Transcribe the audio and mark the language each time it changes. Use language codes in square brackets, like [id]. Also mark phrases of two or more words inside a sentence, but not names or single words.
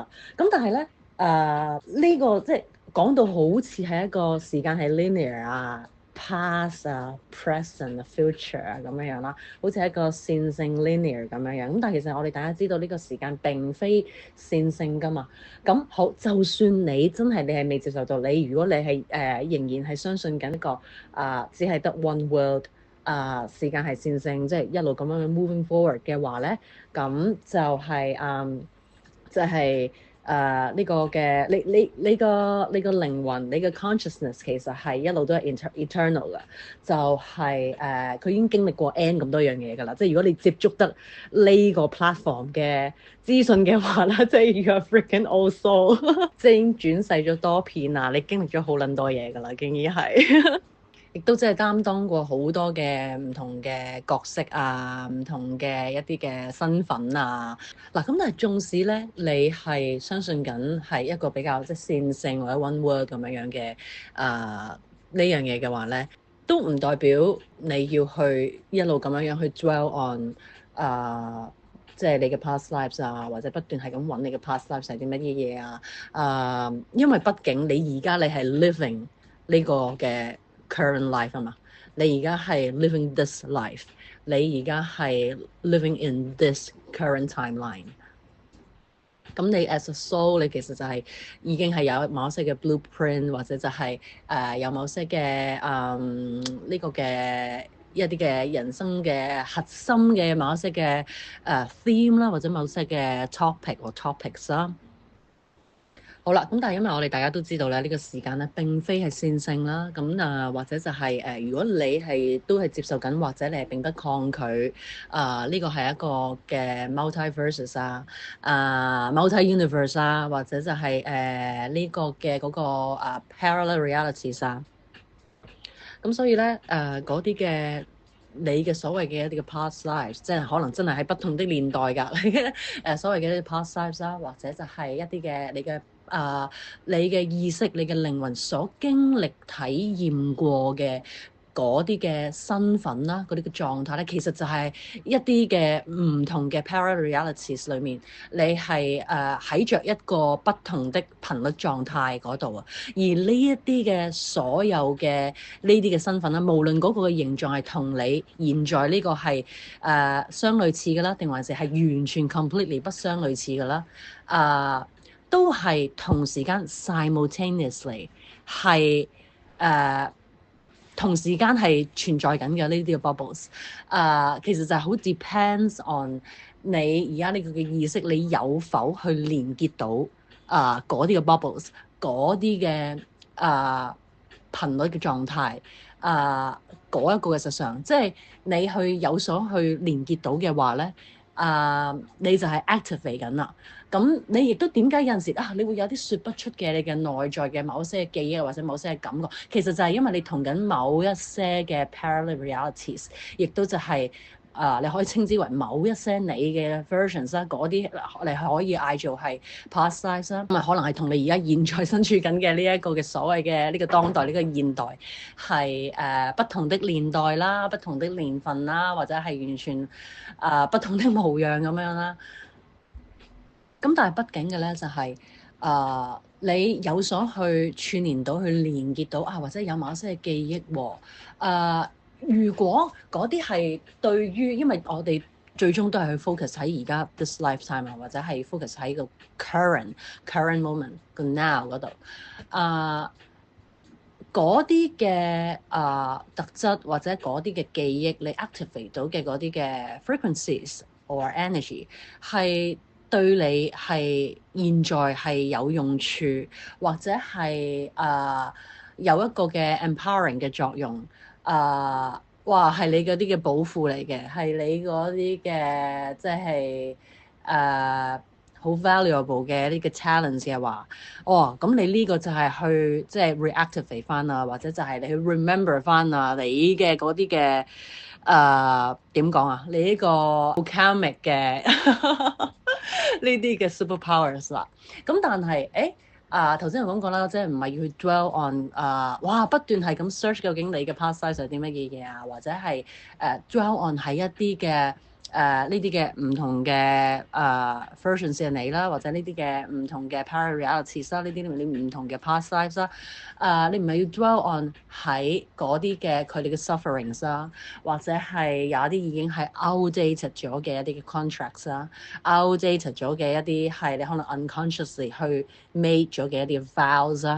[yue] 咁但係咧呢個即係講到好似係一個時間係 linear 啊、past 啊、present 啊、future 啊咁樣樣啦，好似係一個線性 linear 咁樣樣。咁但係其實我哋大家知道呢個時間並非線性㗎嘛。咁好，就算你真係你係未接受到，你如果你係仍然係相信緊一個只係得 one world 時間係線性，即係一路咁樣 [en] moving forward [yue] 嘅話咧，咁就係、就係呢個嘅你個靈魂，你嘅 consciousness 其實係一路都係 eternal 嘅，就係佢已經經歷過 n 咁多樣嘢㗎啦。即係如果你接觸得呢個 platform 嘅資訊嘅話啦，即係 [en] you are freaking old soul， [yue] 即係已經轉世咗多片啊！你經歷咗好撚多嘢㗎啦，竟然係。亦都即係擔當過好多嘅唔同嘅角色啊，唔同嘅一啲嘅身份啊。嗱，咁但係縱使咧，你係相信緊係一個比較即係線性或者 [en] one word [yue] 咁樣樣嘅呢樣嘢嘅話咧，都唔代表你要去一路咁樣樣去 [en] dwell on [yue] 即係你嘅 [en] past lives [yue] 啊，或者不斷係咁揾你嘅 [en] past lives [yue] 係啲乜嘢嘢啊。因為畢竟你而家你係 living 呢個嘅 [en] current life [yue] 啊嘛，你而家係 [en] living this life， [yue] 你而家係 [en] living in this current timeline。 [yue] 咁你 [en] as a soul， [yue] 你其實就係已經係有某些嘅 blueprint，或者就係有某些嘅呢個嘅一啲嘅人生嘅核心嘅某一些嘅theme 啦，或者某些嘅 topic 或 topics 啦。好啦，咁但係因為我哋大家都知道咧，呢個時間咧並非係線性啦，咁或者就係如果你係都係接受緊，或者你係並不抗拒呢個係一個嘅 [en] multiverses multi-universe [yue] 或者就係呢個嘅嗰個 [en] parallel realities [yue] 咁所以咧嗰啲嘅你嘅所謂嘅一啲嘅 [en] past lives， [yue] 即係可能真係喺不同的年代㗎。所謂嘅一啲 [en] past lives [yue] 啦，或者就係一啲嘅你嘅意識、你嘅靈魂所經歷、體驗過嘅嗰啲嘅身份啦，嗰啲嘅狀態咧，其實就係一啲嘅唔同嘅 [en] parallel realities [yue] 裏面，你係喺着一個不同的頻率狀態嗰度啊。而呢一啲嘅所有嘅呢啲嘅身份啦，無論嗰個嘅形狀係同你現在呢個係相類似嘅啦，定還是係完全 completely 不相類似嘅啦，都係同時間 simultaneously 係同時間係存在緊嘅呢啲嘅 bubbles，其實就係好 [en] depends on [yue] 你而家呢個嘅意識，你有否去連結到嗰啲嘅 bubbles，嗰啲嘅頻率嘅狀態，嗰一個嘅實相，即係你去有所去連結到嘅話咧，你就係 activate 緊啦。咁你亦都點解有陣時你會有啲説不出嘅你嘅內在嘅某些嘅記憶或者某些嘅感覺，其實就係因為你同緊某一些嘅 [en] parallel realities， [yue] 亦都就係你可以稱之為某一些你嘅 versions 啦，嗰啲你可以嗌做係 [en] past lives [yue] 啦，咁可能係同你而家現在身處緊嘅呢一個嘅所謂嘅呢個當代呢個現代係不同的年代啦，不同的年份啦，或者係完全不同的模樣咁樣啦。咁但係畢竟嘅咧就係你有所去串連到去連結到或者有某些嘅記憶喎。如果嗰啲係對於，因為我哋最終都係去 focus 喺而家 [en] this lifetime [yue] 或者係 focus 喺個 [en] current moment [yue] 個 now 嗰度。嗰啲嘅特質或者嗰啲嘅記憶，你 activate 到嘅嗰啲嘅 [en] frequencies or energy [yue] 係對你係現在係有用處，或者係有一個嘅 empowering 嘅作用。哇，係你嗰啲嘅寶庫嚟嘅，係你嗰啲嘅即係好 valuable 嘅呢個 talents 嘅話，咁你呢個就係去即係 reactivate 翻啊，或者就係你去 remember 翻啊，你嘅嗰啲嘅點講啊？你呢個 alchemic 嘅呢啲嘅 superpowers 啦。咁但係頭先我講過啦，即係唔係要去 [en] dwell on [yue] 不斷係咁 search 究竟你嘅 [en] past life [yue] 係啲乜嘢嘢啊，或者係 [en] dwell on [yue] 喺一啲嘅呢啲嘅唔同嘅versions 嘅你啦，或者呢啲嘅唔同嘅 [en] parallel realities [yue] 啦，呢啲你唔同嘅 [en] past lives [yue] 啦，你唔係要 [en] dwell on [yue] 喺嗰啲嘅佢哋嘅 sufferings 啦，或者係有一啲已經係 outdated 咗嘅一啲嘅 contracts 啦，outdated 咗嘅一啲係你可能 unconsciously 去 made 咗嘅一啲 vows 啦。